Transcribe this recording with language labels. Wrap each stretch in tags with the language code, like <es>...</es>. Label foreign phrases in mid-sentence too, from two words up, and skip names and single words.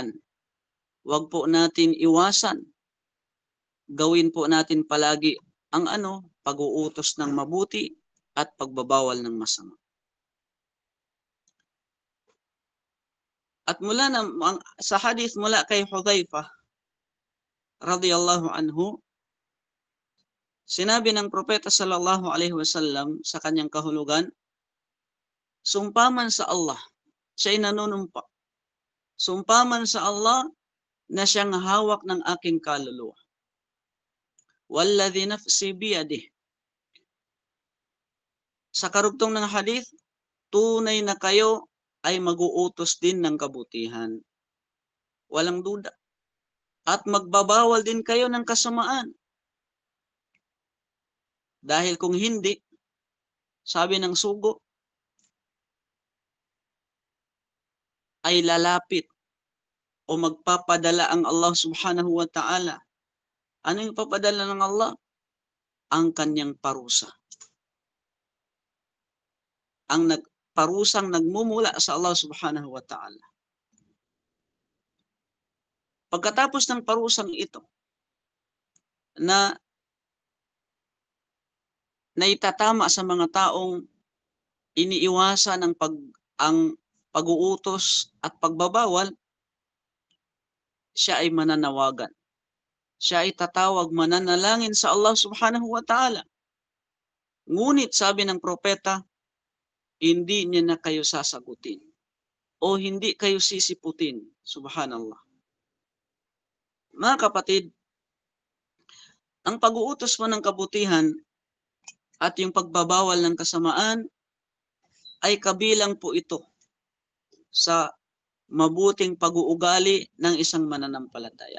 <tl>Huwag po natin iwasan. Gawin po natin palagi ang pag-uutos ng mabuti at pagbabawal ng masama. At sa hadith mula kay Hudzaifah</tl> <ar>رضي الله عنه,</ar> <tl>sinabi ng Propeta</tl> <ar>صلى الله عليه وسلم</ar> <tl>sa kanyang kahulugan, sumpaman sa Allah, siya'y nanunumpa. Sumpaman sa Allah na siyang hawak ng aking kaluluwa.</tl> <ar>والذي نفسي بيده.</ar> <tl>Sa karugtong ng hadith, tunay na kayo ay mag-uutos din ng kabutihan. Walang duda. At magbabawal din kayo ng kasamaan. Dahil kung hindi, sabi ng sugo, ay lalapit o magpapadala ang Allah</tl> <ar>سبحانه وتعالى.</ar> <tl>Ano yung papadala ng Allah? Ang kanyang parusa. Ang parusang nagmumula sa Allah</tl> <ar>سبحانه وتعالى.</ar> <tl>Pagkatapos ng parusang ito na naitatama sa mga taong iniiwasan ang pag-uutos at pagbabawal, siya ay mananawagan. Siya ay tatawag, mananalangin sa Allah</tl> <ar>سبحانه وتعالى.</ar> <tl>Ngunit sabi ng propeta, hindi niya na kayo sasagutin o hindi kayo sisiputin. Subhanallah. Mga kapatid, ang pag-uutos mo ng kabutihan at yung pagbabawal ng kasamaan ay kabilang po ito sa mabuting pag-uugali ng isang mananampalataya.</tl>